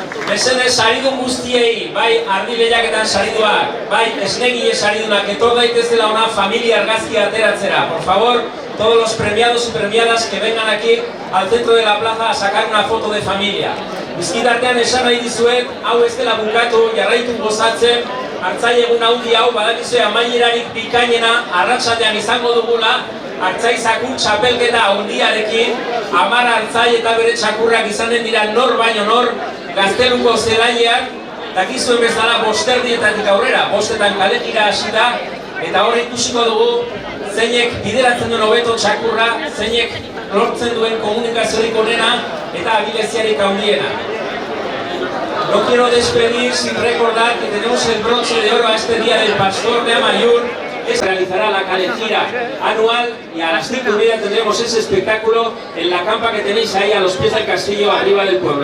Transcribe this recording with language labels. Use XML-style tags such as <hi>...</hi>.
<eu>Mesedez saridun guztiei, bai ardi lehiaketan sariduak, bai esnegile saridunak, etor daitezela ona familia argazkia ateratzera.</eu> <es>Por favor, todos los premiados y premiadas que vengan aquí al centro de la plaza a sacar una foto de familia.</es> <eu>Bizkitartean esan nahi dizuet, hau ez dela bukatu, jarraitu gozatzen, hartzaile egun handi hau, badakizue amailerarik bikainena, arratsaldean izango dugula, hartzaizakun txapelketa handiarekin, 10 hartzaile eta bere txakurrak izanen dira nor baino nor, Gazteluko zelaileak, dakizuen bezala bosterdietatik aurrera, bostetan kalejira hasi da, eta hor ikusiko dugu zeinek bideratzen duen hobeto txakurra, zeinek lortzen duen komunikaziorik onena eta abileziarik handiena.</eu> <es>No quiero despedir sin recordar que tenemos el bronce de oro a este día del Pastor de Amaiur. Se realizará la calejira anual y a las 5:30 tendremos ese espectáculo en la campa que tenéis ahí a los pies del castillo arriba del pueblo.</es>